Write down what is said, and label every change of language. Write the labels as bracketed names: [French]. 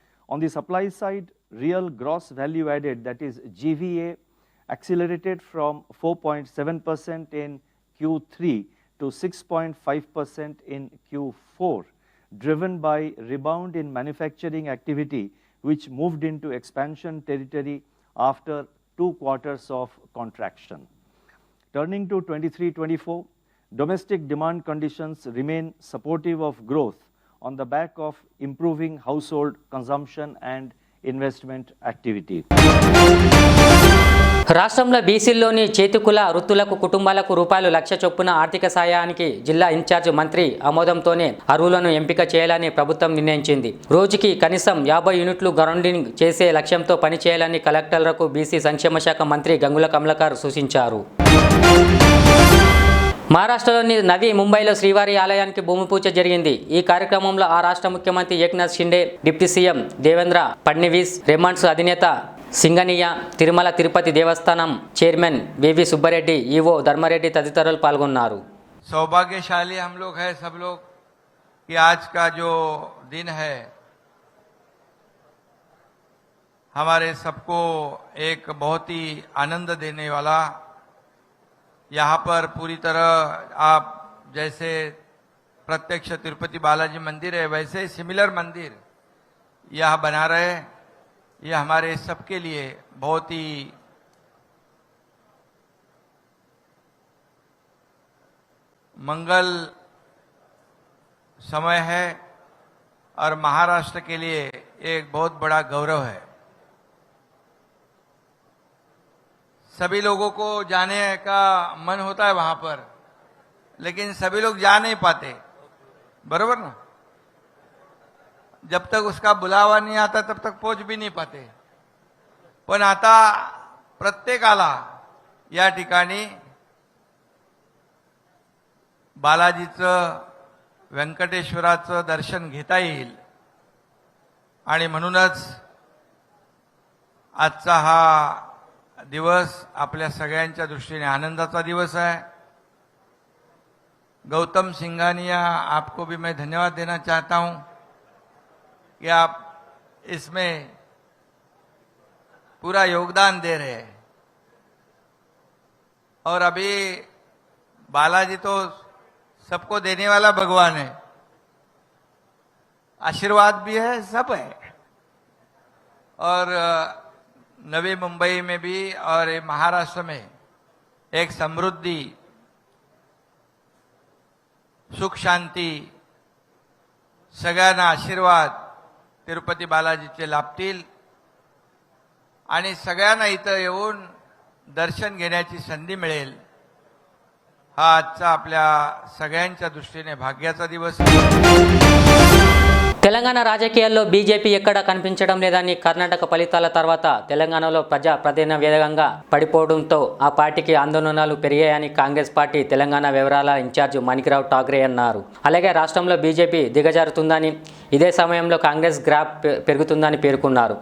[English] On the supply side, real gross value added, that is GVA, accelerated from 4.7% in Q3 to 6.5% in Q4, driven by rebound in manufacturing activity, which moved into expansion territory after 2 quarters of contraction. Turning to 23-24, domestic demand conditions remain supportive of growth on the back of improving household consumption and investment activity. [Telugu] రాష్ట్రంలో బీసీల్లోని చేతికుల వృత్తులకు కుటుంబాలకు రూపాయలు 1,00,000 చొప్పున ఆర్థిక సాయానికి జిల్లా incharge మంత్రి ఆమోదంతోనే అర్హులను ఎంపిక చేయాలని ప్రభుత్వం నిర్ణయించింది. రోజుకి కనీసం 50 యూనిట్లు గ్రౌండింగ్ చేసే లక్ష్యంతో పనిచేయాలని కలెక్టర్లకు బీసీ సంక్షేమ శాఖ మంత్రి గంగుల కమలాకర్ సూచించారు. మహారాష్ట్రలోని నవీ ముంబైలో శ్రీవారి ఆలయానికి భూమి పూజ జరిగింది. ఈ కార్యక్రమంలో ఆ రాష్ట్ర ముఖ్యమంత్రి ఏక్నాథ్ షిండే, డిప్యూటీ సీఎం దేవేంద్ర ఫడ్నవీస్, రెమాండ్స్ అధినేత సింగనీయ, తిరుమల తిరుపతి దేవస్థానం చైర్మన్ వివి సుబ్బారెడ్డి, ఈవో ధర్మారెడ్డి తదితరులు పాల్గొన్నారు. [Hindi] सौभाग्यशाली हम लोग हैं सब लोग कि आज का जो दिन है हमारे सबको एक बहुत ही आनंद देने वाला। यहाँ पर पूरी तरह आप जैसे प्रत्यक्ष तिरुपति बालाजी मंदिर है वैसे सिमिलर मंदिर यह बना रहे। यह हमारे सबके लिए बहुत ही मंगल समय है और महाराष्ट्र के लिए एक बहुत बड़ा गौरव है। सभी लोगों को जाने का मन होता है वहां पर, लेकिन सभी लोग जा नहीं पाते, [Marathi] बरोबर ना। [Hindi] जब तक उसका बुलावा नहीं आता तब तक पहुंच भी नहीं पाते। [Marathi] पण आता प्रत्येकाला या ठिकाणी बालाजीचं व्यंकटेश्वराचं दर्शन घेता येईल आणि म्हणूनच आजचा हा दिवस आपल्या सगळ्यांच्या दृष्टीने आनंदाचा दिवस है। [Hindi] गौतम सिंघानिया, आपको भी मैं धन्यवाद देना चाहता हूं कि आप इसमें पूरा योगदान दे रहे हैं। और अभी बालाजी तो सबको देने वाला भगवान है, आशीर्वाद भी है, सब है। और नवी मुंबई में भी और महाराष्ट्र में एक समृद्धि, सुख शांति, [Marathi] सगळ्यांना आशीर्वाद तिरुपती बालाजीचे लाभतील आणि सगळ्यांना इथं येऊन दर्शन घेण्याची संधी मिळेल। हा आजचा आपल्या सगळ्यांच्या दृष्टीने भाग्याचा दिवस आहे। [Telugu] తెలంగాణ రాజకీయాల్లో బీజేపీ ఎక్కడా కనిపించడం లేదని కర్ణాటక ఫలితాల తర్వాత తెలంగాణలో ప్రజా ప్రాతినిధ్యంగా పడిపోవడంతో ఆ పార్టీకి ఆందోళనలు పెరిగాయని కాంగ్రెస్ పార్టీ తెలంగాణ వివరాల ఇన్ఛార్జ్ మాణిక్రావు ఠాక్రే అన్నారు. అలాగే రాష్ట్రంలో బీజేపీ దిగజారుతుందని, ఇదే సమయంలో కాంగ్రెస్ గ్రాఫ్ పెరుగుతుందని పేర్కొన్నారు.